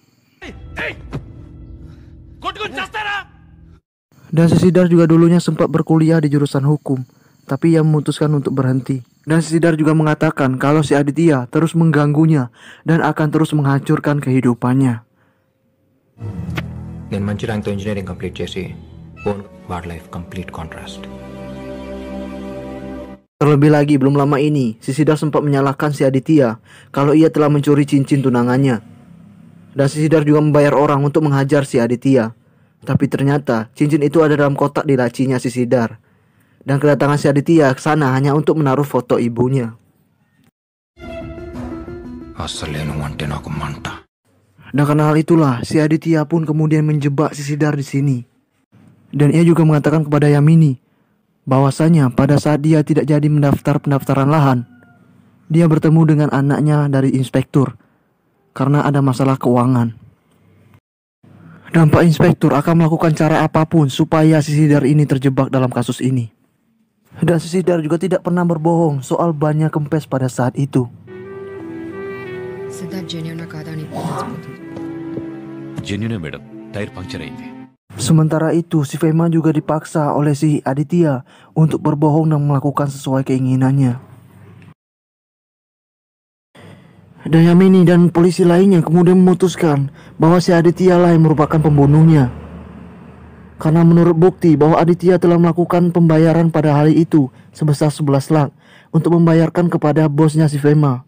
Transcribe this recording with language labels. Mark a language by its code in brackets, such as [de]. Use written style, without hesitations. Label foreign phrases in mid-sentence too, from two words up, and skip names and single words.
[id] Dan si Sidar juga dulunya sempat berkuliah di jurusan hukum, tapi ia memutuskan untuk berhenti. Dan si Sidar juga mengatakan kalau si Aditya terus mengganggunya dan akan terus menghancurkan kehidupannya. [te] నేను మంచి ర్యాంక్తో [en] engineering complete [te] చేసి [en] own ward life complete contrast. [id] Terlebih lagi, belum lama ini, si Sidar sempat menyalahkan si Aditya kalau ia telah mencuri cincin tunangannya. Dan si Sidar juga membayar orang untuk menghajar si Aditya. Tapi ternyata cincin itu ada dalam kotak di lacinya si Sidar. Dan kedatangan si Aditya ke sana hanya untuk menaruh foto ibunya. [te] అసలే నువ్వంటే నాకు మంట. [id] Dan karena hal itulah, si Aditya pun kemudian menjebak si Sidar di sini. Dan ia juga mengatakan kepada Yamini bahwasanya pada saat dia tidak jadi mendaftar pendaftaran lahan, dia bertemu dengan anaknya dari inspektur karena ada masalah keuangan. Dan Pak Inspektur akan melakukan cara apapun supaya si Sidar ini terjebak dalam kasus ini. Dan si Sidar juga tidak pernah berbohong soal bannya kempes pada saat itu. [en] genuine madam, tyre puncture [te] అయింది. [id] Sementara itu, si Fema juga dipaksa oleh si Aditya untuk berbohong dan melakukan sesuai keinginannya. Dan Yamini dan polisi lainnya kemudian memutuskan bahwa si Aditya lah yang merupakan pembunuhnya. Karena menurut bukti bahwa Aditya telah melakukan pembayaran pada hari itu sebesar 11 lak untuk membayarkan kepada bosnya si Fema.